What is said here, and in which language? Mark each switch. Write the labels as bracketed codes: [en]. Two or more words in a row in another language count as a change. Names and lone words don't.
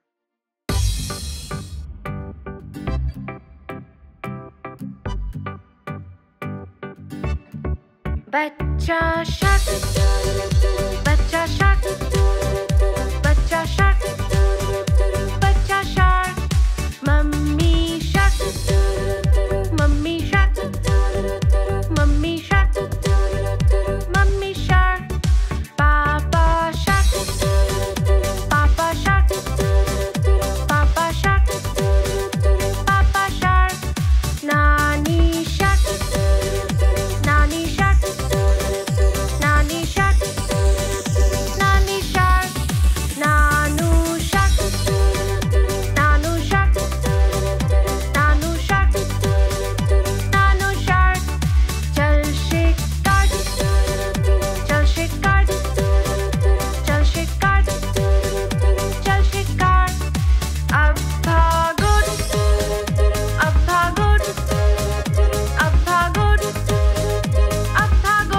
[en] Bacha shark. Bacha shark. Bacha shark. Bacha shark. Mummy shark. Mummy shark. Mummy shark. Mummy shark. Papa shark. Papa shark, Papa shark, Papa shark, Nani shark, Nani shark, Nani shark, Nani shark, Nanu shark, Nanu shark, Nanu shark, Nanu shark, [hi] चल शिकार, चल शिकार, चल शिकार. चल शिकार अब भागो अब भागो अब भागो अब भागो।